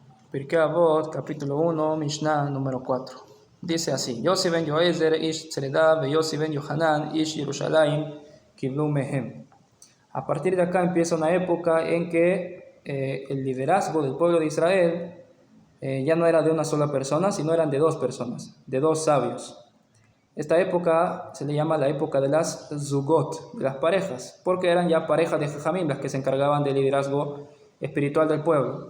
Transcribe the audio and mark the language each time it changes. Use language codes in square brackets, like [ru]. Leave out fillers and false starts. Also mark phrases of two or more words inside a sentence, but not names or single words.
[es] Pirkei Avot, capítulo 1, Mishnah número 4. Dice así: [he] יוסי בן יועזר איש צרדה ויוסי בן יוחנן איש ירושלים קבלו מהם. [es] A partir de acá empieza una época en que el liderazgo del pueblo de Israel ya no era de una sola persona, sino eran de dos personas, de dos sabios. Esta época se le llama la época de las Zugot, de las parejas, porque eran ya parejas de Jajamim las que se encargaban del liderazgo espiritual del pueblo.